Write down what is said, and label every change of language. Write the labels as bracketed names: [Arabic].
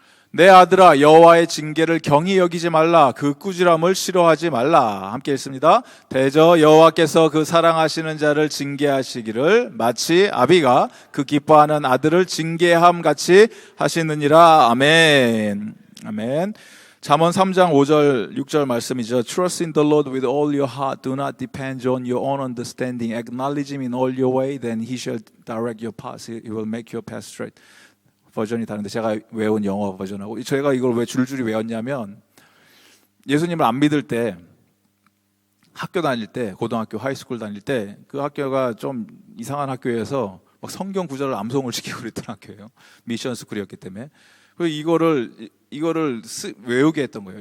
[Korean] 내 아들아, 여호와의 징계를 경히 여기지 말라. 그 꾸지람을 싫어하지 말라. 함께 읽습니다. 대저 여호와께서 그 사랑하시는 자를 징계하시기를 마치 아비가 그 기뻐하는 아들을 징계함 같이 하시느니라. 아멘. 아멘. 잠언 3장 5절 6절 말씀이죠. [English] Trust in the Lord with all your heart. Do not depend on your own understanding. Acknowledge him in all your way. Then he shall direct your path. He will make your path straight. [Korean] 버전이 다른데 제가 외운 영어 버전하고, 제가 이걸 왜 줄줄이 외웠냐면, 예수님을 안 믿을 때 학교 다닐 때, 고등학교, 하이스쿨 다닐 때 그 학교가 좀 이상한 학교여서 막 성경 구절을 암송을 시키고 그랬던 학교예요. 미션 스쿨이었기 때문에. 그래서 이거를 외우게 했던 거예요.